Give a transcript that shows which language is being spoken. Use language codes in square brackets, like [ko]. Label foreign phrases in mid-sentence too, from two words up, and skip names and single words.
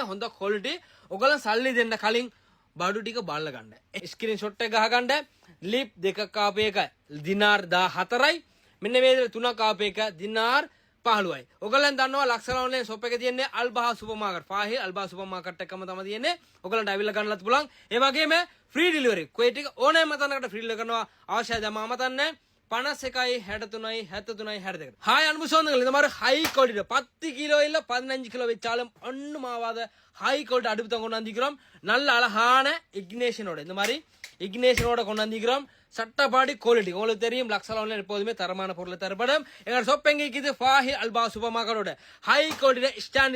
[si] හොඳ ක්වොලිටි ඔයගොල්ලන් සල්ලි දෙන්න කලින් බඩු ටික බලලා ගන්න [en] screen shot [si] එක ගහගන්න ලිප් දෙකක් කාපු එක දිනාර් 14යි මෙන්න මේ විදිහට තුනක් කාපු එක දිනාර් 15යි ඔයගොල්ලන් දන්නවා ලක්ෂණ [en] online shop [si] එකේ තියෙන්නේ අල්බහා සුපර් මාකට් ෆාහිල් අල්බහා සුපර් මාකට් එකම තමයි තියෙන්නේ ඔයගොල්ලන්ට අවිල්ල ගන්නලත් පුළුවන් ඒ වගේම [en] free delivery [si] ක්වේට් එක ඕනෑම තැනකට [en] free delivery [si] කරනවා අවශ්‍යයි දැන් මම තන්නේ 51යි 63යි 73යි 62 [ta] ஹாய் அன்பு சொந்தங்கள் இந்த மாதிரி [en] high quality [ta] 10 கிலோ இல்ல 15 கிலோ வச்சாலும் ஒண்ணுமாவாத [en] high quality [ta] அடுப்பு தான் கொண்டு வந்திருக்கிறோம் நல்ல அழகான இக்னேஷனோட இந்த மாதிரி இக்னேஷனோட கொண்டு வந்திருக்கிறோம் சட்டப்பாடி குவாலிட்டி உங்களுக்கு தெரியும் லக்ஸல் ஆன்லைன் எப்போதுமே தரமான பொருள் தரப்படும் எங்க ஷாப் எங்க இருக்குது ஃபாஹி அல்பா சூப்பர் மார்க்கெட்டோட [en] high quality stand